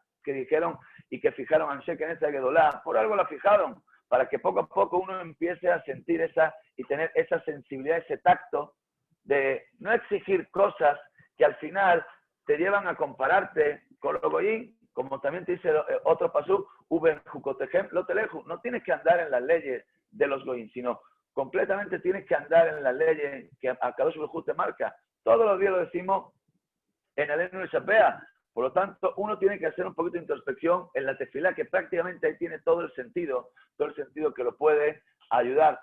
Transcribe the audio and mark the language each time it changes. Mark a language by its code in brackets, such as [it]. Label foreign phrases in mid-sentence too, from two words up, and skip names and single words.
[es] que dijeron y que fijaron a Sheikh en esa Gedolá, por algo la fijaron, para que poco a poco uno empiece a sentir esa y tener esa sensibilidad, ese tacto de no exigir cosas que al final te llevan a compararte con los goyim, como también te dice otro pasú, [he] ובחוקותיהם לא תלכו. [es] No tienes que andar en las leyes de los goyim, sino completamente tienes que andar en las leyes que a Kadosh Baruj Hu te marca. Todos los días lo decimos en el Enu Shapea. Por lo tanto, uno tiene que hacer un poquito de introspección en la tefilá, que prácticamente ahí tiene todo el sentido que lo puede ayudar.